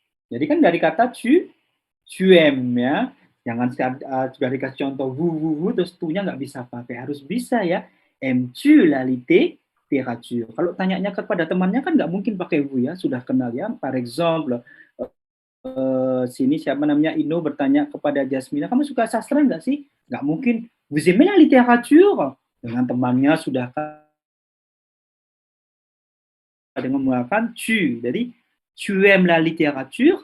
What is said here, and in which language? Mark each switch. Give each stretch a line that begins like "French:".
Indonesian: Jadi kan dari kata tu aimes ya. Jangan juga dikasih contoh vous, terus tu-nya nggak bisa pakai. Harus bisa ya.
French: Aimes-tu la littérature?
Indonesian: Kalau tanyanya kepada temannya kan nggak mungkin pakai vous ya. Sudah kenal ya. Par exemple, sini siapa namanya Ino bertanya kepada Jasmina, kamu suka sastra nggak sih? Nggak mungkin.
French: Vous aimez la littérature?
Indonesian: Dengan temannya sudah dengan menggunakan tu.
French: Jadi, tu aimes la littérature.